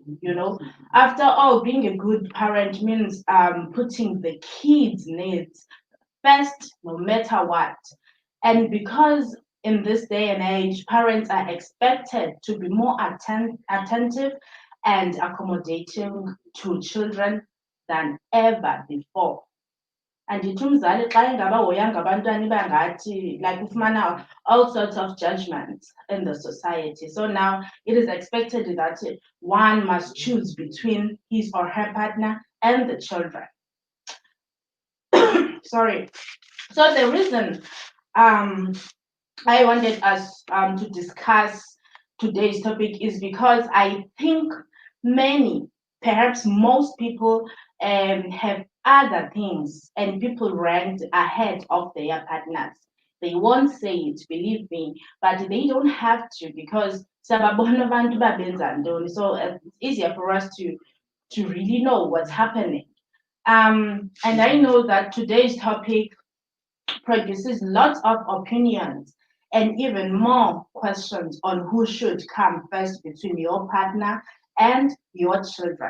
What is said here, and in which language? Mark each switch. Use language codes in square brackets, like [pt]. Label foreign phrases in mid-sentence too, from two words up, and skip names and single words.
[en] After all, being a good parent means putting the kids' needs first, no matter what. And because in this day and age, parents are expected to be more attentive and accommodating to children than ever before. [xh] Andithi umzali xa engabahoyanga abantwana iba ngathi like ufumana [en] all sorts of judgments in the society. So now it is expected that one must choose between his or her partner and the children. Sorry. So the reason um, I wanted us to discuss today's topic is because I think many, perhaps most people, have other things and people ranked ahead of their partners. They won't say it, believe me, but they don't have to because [xh] siyababona abantu babenza ntoni. [en] So it's easier for us to really know what's happening. And I know that today's topic produces lots of opinions and even more questions on who should come first between your partner and your children.